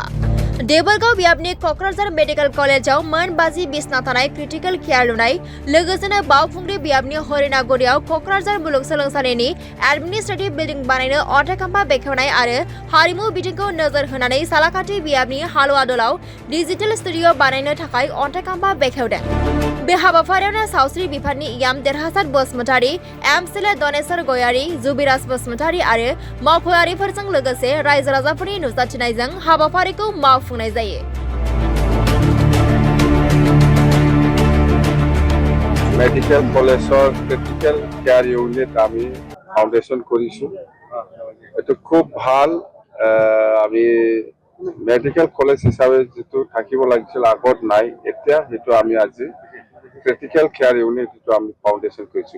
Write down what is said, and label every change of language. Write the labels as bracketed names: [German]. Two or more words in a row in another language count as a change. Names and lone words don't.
[Bodo] देबरगाव बियाबनि क'क्राझार मेडिकेल कलेजाव मोन 50 बिसना थानाय [English] critical care [Bodo] लुनाय, लोगोसेनो बावखुंग्रि बियाबनि हरिनागुरियाव क'क्राझार मुलुगसोलोंसालिनि [English] administrative building [Bodo] बानायनो अन्थाइ खाम्फा बेखेवनाय आरो हारिमु बिथिंखौ नोजोर होनानै सालाकाथि बियाबनि हालुवादलाव [English] digital studio [Bodo] बानायनो थाखाय अन्थाइ खाम्फा बेखेवदों। बे हाबाफारियावनो सावस्रि बिफाननि इयाम देरहासार बसुमतारी, एमसिएलए दनेश्वर गयारी, जुबिराज बसुमतारी आरो मावख'आरिफोरजों लोगोसे रायजो राजाफोरनि नुजाथिनायजों हाबाफारिखौ मावफुंनाय जायो। [Assamese] মেডিকেল কলেজৰ [English] critical care unit [Assamese] আমি ফাউণ্ডেশ্যন কৰিছোঁ। এইটো খুব ভাল। আমি [English] medical college [Assamese] হিচাপে যিটো থাকিব লাগিছিল আগত নাই, এতিয়া সেইটো আমি আজি [English] critical care unit [Assamese] যিটো আমি ফাউণ্ডেশ্যন কৰিছোঁ।